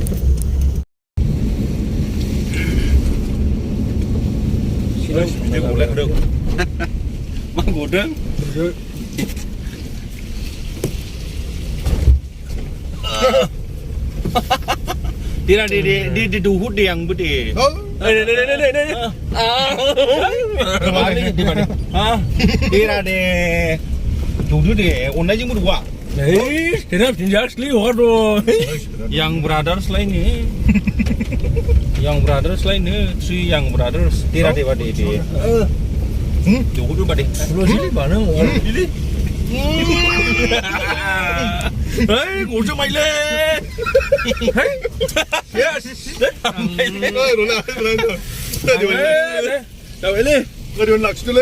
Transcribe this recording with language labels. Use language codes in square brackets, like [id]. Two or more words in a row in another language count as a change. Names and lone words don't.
[brx] मा गदों देरा दे दौहर दे आंबो दे देरा दे दौदो दे अननायजोंबो दौआ। [en] Young brothers [brx] लायनो [en] young brothers [brx] लायनो [en] three young brothers [brx] देरा दे बादे दे दौहरदो बादे ग'जों माइले जाबायलै गोदो लाखिदोलै